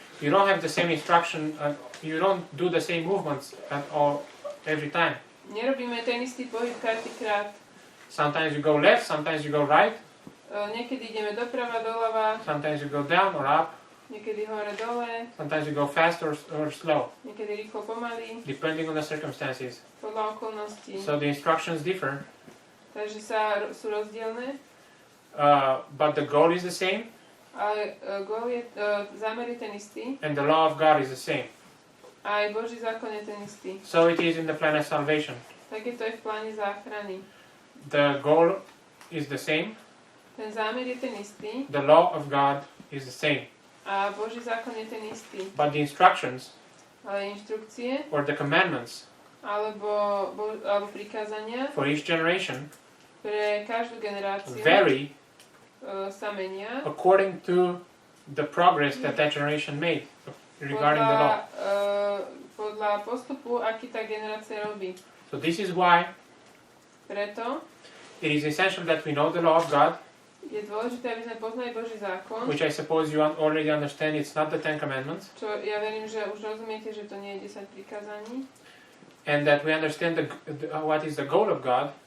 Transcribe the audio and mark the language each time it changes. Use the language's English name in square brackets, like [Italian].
[English] you don't have the same instruction, you don't do the same movements at all every time. [Slovak] nerobíme ten istý pohyb každý krát. [English] Sometimes you go left, sometimes you go right, [Slovak] Niekedy ideme doprava, doľava, [English] sometimes you go down or up, [Slovak] niekedy hore, dole, [English] sometimes you go fast or slow, [Slovak] niekedy rýchlo, pomaly, [English] depending on the circumstances. [Slovak] podľa okolností. [English] So the instructions differ, [Slovak] Takže sú rozdielne, [English] but the goal is the same, [Slovak] ale zámer je ten istý, [English] and the law of God is the same. [Slovak] a aj Boží zákon je ten istý. [English] So it is in the plan of salvation. [Slovak] Tak je to aj v pláne záchrany. [English] The goal is the same, [Slovak] Ten zámer je ten istý [English] the law of God is the same, [Slovak] a Boží zákon je ten istý. [English] but the instructions [Slovak] Ale inštrukcie [English] or the commandments [Slovak] alebo prikázania [English] for each generation [Slovak] pre každú generáciu [English] vary [Slovak] sa menia [English] according to the progress that generation made regarding the law. [Slovak] podľa postupu, aký tá generácia robí. [English] So this is why [Slovak] Preto [English] it is essential that we know the law of God, [Slovak] je dôležité, aby sme poznali Boží zákon, [English] which I suppose you already understand. It's not the Ten Commandments, [Slovak] čo ja verím, že už rozumiete, že to nie je 10 prikázaní, [English] and that we understand what is the goal of God.